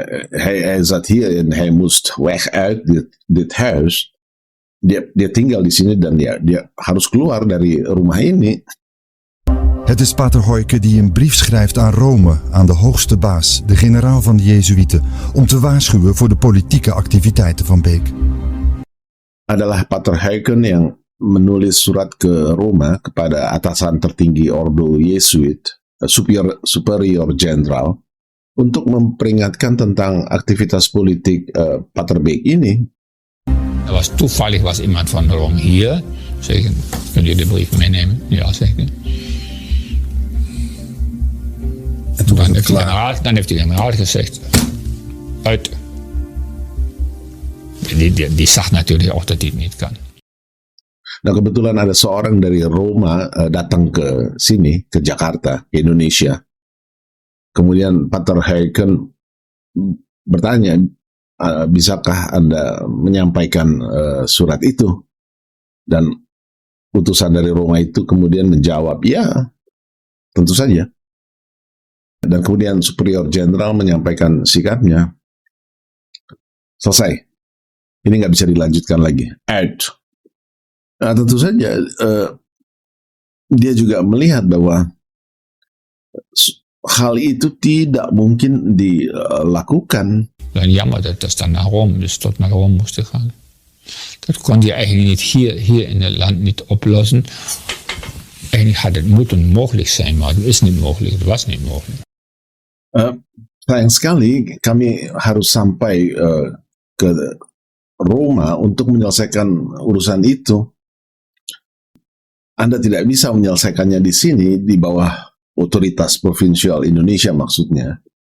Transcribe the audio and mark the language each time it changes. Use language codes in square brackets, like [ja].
[nl] Hij zat hier en hij moest weg uit dit huis. [id] Dia tinggal di sini dan dia harus keluar dari rumah ini. [nl] Het is Pater Huycken die een brief schrijft aan Rome, aan de hoogste baas, de generaal van de Jezuïeten, om te waarschuwen voor de politieke activiteiten van Beek. [id] Adalah Pater Huycken yang menulis surat ke Roma kepada atasan tertinggi Ordo Yesuit, Superior General, untuk memperingatkan tentang aktivitas politik Pater Beek ini. [nl] Toevallig was iemand van Rome hier. Zeg, kun je de brief meenemen? Ja, zeg ik. En toen was het klaar. Dan heeft de generaal gezegd, uit. Die zag natuurlijk ook dat hij het niet kan. [id] Nah, kebetulan ada seorang dari Roma datang ke sini, ke Jakarta, ke Indonesia. Kemudian Pater Huycken bertanya, bisakah Anda menyampaikan surat itu? Dan utusan dari Roma itu kemudian menjawab, ya, tentu saja. Dan kemudian Superior General menyampaikan sikapnya. Selesai. Ini nggak bisa dilanjutkan lagi. Out. Nah, tentu saja dia juga melihat bahwa hal itu tidak mungkin dilakukan. [nl] En jammer dat dan naar Rome, dus tot naar Rome moest gaan. Dat kon hij eigenlijk niet hier in het land niet oplossen. Eigenlijk had het moeten mogelijk zijn, maar het is niet mogelijk. Het was niet mogelijk. [id] Sayang sekali kami harus sampai ke Roma untuk menyelesaikan urusan itu. Anda tidak bisa menyelesaikannya di sini di bawah otoritas provinsial Indonesia maksudnya.